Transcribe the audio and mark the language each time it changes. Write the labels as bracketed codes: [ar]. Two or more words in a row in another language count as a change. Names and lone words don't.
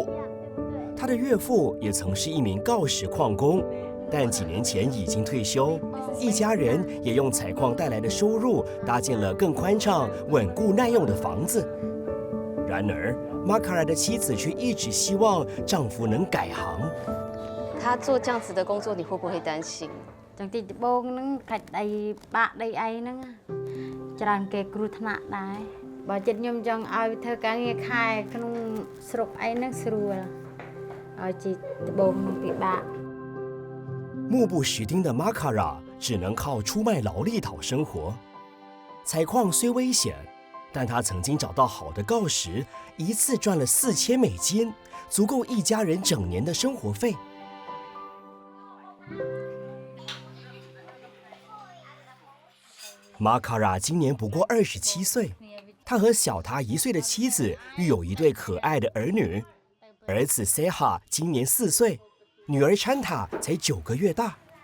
[zh] 他的岳父也曾是一名锆石矿工，但几年前已经退休。一家人也用采矿带来的收入搭建了更宽敞、稳固耐用的房子。然而，马卡拉的妻子却一直希望丈夫能改行。他做这样子的工作，你会不会担心？ [km] ចឹងទីដបងហ្នឹងកាច់ដៃបាក់ដៃអីហ្នឹងច្រើនគេគ្រោះថ្នាក់ដែរបើចិត្តខ្ញុំចង់ឲ្យធ្វើការងារខែក្នុងស្រុកអីហ្នឹងស្រួលឲ្យជីដបងពិបាក [zh] 目不识丁的马卡拉只能靠出卖劳力讨生活。采矿虽危险，但他曾经找到好的锆石，一次赚了4000美金，足够一家人整年的生活费。马卡拉今年不过27岁，他和小他1岁的妻子育有一对可爱的儿女，儿子 Seha 今年4岁，女儿 Chanta 才9个月大。